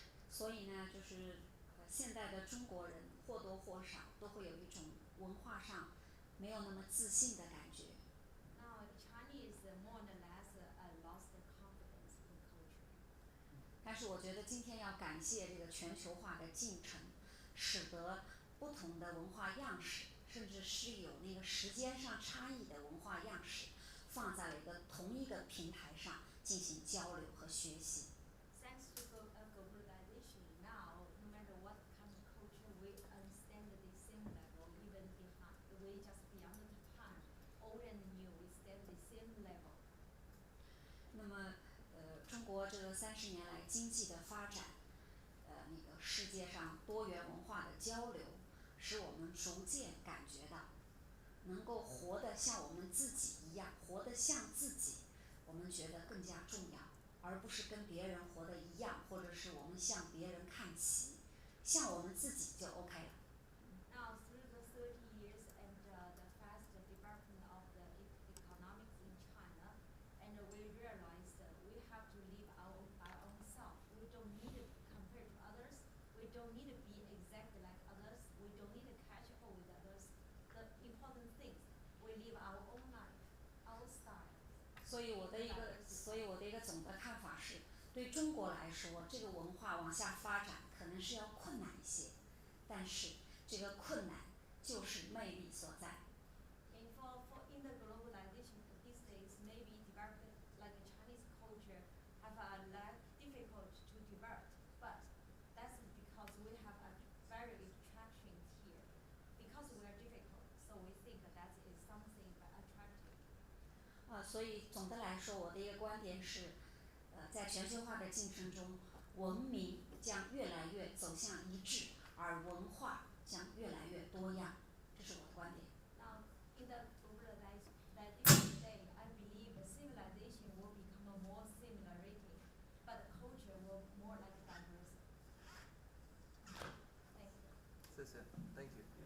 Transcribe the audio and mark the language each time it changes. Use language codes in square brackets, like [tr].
[zh] 所以呢，就是现在的中国人或多或少都会有一种文化上没有那么自信的感觉。 [en] Now Chinese more or less lost their confidence in culture. [zh] 但是我觉得今天要感谢这个全球化的进程，使得不同的文化样式，甚至是有那个时间上差异的文化样式，放在了同一个平台上进行交流和学习。 [en] Thanks to globalization, now no matter what kind of culture, we understand the same level, even behind, we just beyond the time, old and new, we stand the same level. [zh] 那么，中国这30年来经济的发展，那个世界上多元文化的交流，使我们逐渐感觉到，能够活得像我们自己一样，活得像自己，我们觉得更加重要，而不是跟别人活得一样，或者是我们向别人看齐，像我们自己就 OK 了。 [en] Now through the 30 years and the fast development of the economics in China, and we realized we have to live by ourselves. We don't need to compare to others. We don't need to be exactly like others. We don't need to catch up with others. The important things, we live our own life, our style. [zh] 所以我的一个总的看法是，对中国来说，这个文化往下发展可能是要困难一些，但是这个困难就是魅力所在。 [en] And in the globalization these days, maybe development like a Chinese culture have a less difficult to develop, but that's because we have a very attraction here. Because we are difficult, so we think that is something attractive. [zh] 所以总的来说，我的一个观点是，在全球化的进程中，文明将越来越走向一致，而文化将越来越多样，这是我的观点。 [en] Now, in the globalization today, I believe civilization will become more similarity, but culture will more like diversity. Thank you. [zh] 谢谢 [en] Thank you.